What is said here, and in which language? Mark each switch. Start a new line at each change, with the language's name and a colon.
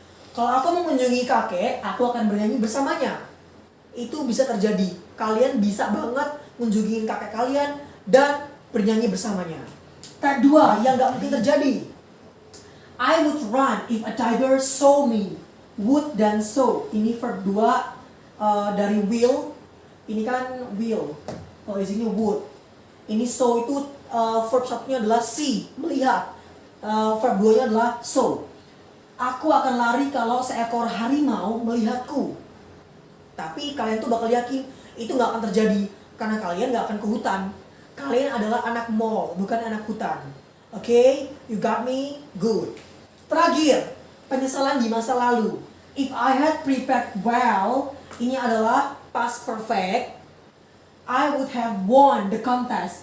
Indonesian: Kalau aku mengunjungi kakek, aku akan bernyanyi bersamanya. Itu bisa terjadi. Kalian bisa banget mengunjungi kakek kalian dan bernyanyi bersamanya. Type 2 yang gak mungkin terjadi.
English: I would run if a tiger saw me.
Indonesian: Would dan saw. Ini verb 2 dari will. Ini kan will. Kalau di sini would. Ini saw itu verb satunya adalah see, melihat. Verb 2-nya adalah saw. Aku akan lari kalau seekor harimau melihatku. Tapi kalian tuh bakal yakin itu gak akan terjadi karena kalian gak akan ke hutan. Kalian adalah anak mall, bukan anak hutan. Oke?
English: You got me? Good.
Indonesian: Terakhir, penyesalan di masa lalu.
English: If I had prepared well,
Indonesian: ini adalah
English: past perfect. I would have won the contest.